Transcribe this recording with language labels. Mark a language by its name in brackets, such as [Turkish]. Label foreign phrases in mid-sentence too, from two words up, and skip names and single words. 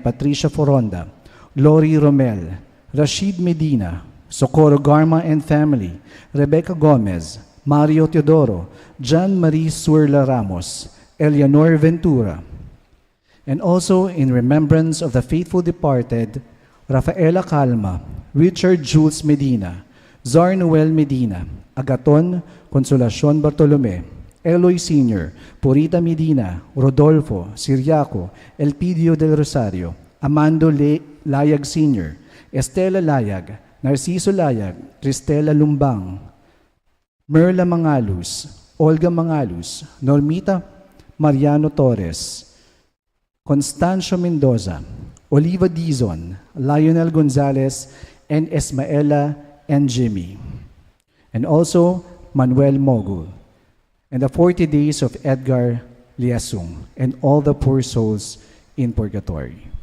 [English] Patricia Foronda, Lori Romel, Rashid Medina, Socorro Garma and family, Rebecca Gomez, Mario Teodoro, John Marie Suerla Ramos, Eleanor Ventura, and also in remembrance of the faithful departed, Rafaela Calma, Richard Jules Medina, Zar Noel Medina, Agaton Consolacion Bartolome, Eloy Sr., Purita Medina, Rodolfo, Siriaco, Elpidio del Rosario, Amando Layag Sr., Estela Layag, Narciso Layag, Cristela Lumbang, Merla Mangalus, Olga Mangalus, Normita Mariano Torres, Constancio Mendoza, Oliva Dizon, Lionel Gonzalez, and Esmaela and Jimmy. And also Manuel Mogul, and the 40 days of Edgar Liasung, and all the poor souls in purgatory.